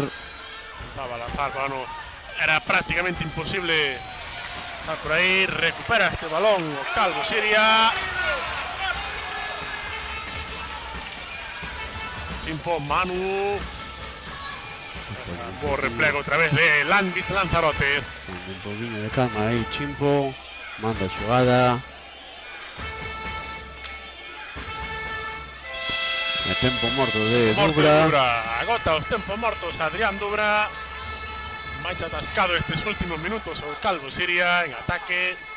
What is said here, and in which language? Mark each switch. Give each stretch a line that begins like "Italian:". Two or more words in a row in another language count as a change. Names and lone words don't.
Spanish: Estaba a lanzar, bueno, era prácticamente imposible estar por ahí. Recupera este balón Calvo Siria. Chimpo, Manu. Buen replego otra vez de Landit Lanzarote.
Galician: Un poquinho de calma aí, Chimpo. Manda a xogada. E tempo morto de Dubra. Agota os tempos mortos Adrián Dubra. Máis atascado estes últimos minutos o Calvo Siria en ataque.